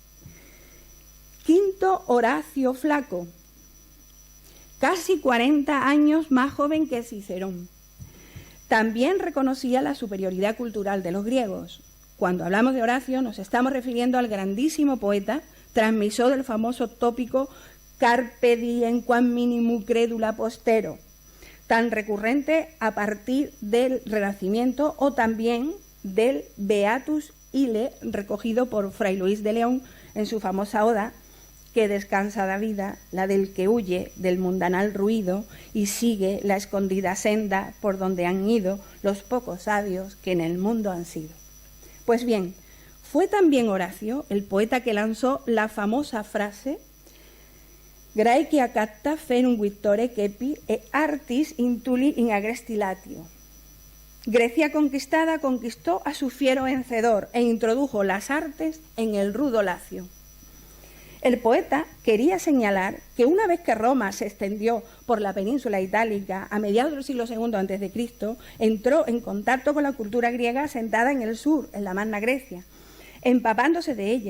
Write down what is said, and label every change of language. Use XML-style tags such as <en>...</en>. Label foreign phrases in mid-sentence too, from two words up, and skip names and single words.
<es>Quinto Horacio Flaco, casi 40 años más joven que Cicerón. También reconocía la superioridad cultural de los griegos. Cuando hablamos de Horacio nos estamos refiriendo al grandísimo poeta, transmisor del famoso tópico</es> <la>Carpe diem quam minimum credula postero,</la> <es>tan recurrente a partir del Renacimiento o también del Beatus Ile, recogido por Fray Luis de León en su famosa oda, que descansa la vida, la del que huye del mundanal ruido y sigue la escondida senda por donde han ido los pocos sabios que en el mundo han sido. Pues bien, fue también Horacio el poeta que lanzó la famosa frase</es> <la>«Graecia cacta ferum victore cepi e artis intuli in agrestilatio».</la> <es>Grecia conquistada conquistó a su fiero vencedor e introdujo las artes en el rudo Lacio. El poeta quería señalar que una vez que Roma se extendió por la península itálica a mediados del siglo II a.C., entró en contacto con la cultura griega asentada en el sur, en la Magna Grecia, empapándose de ella.</es>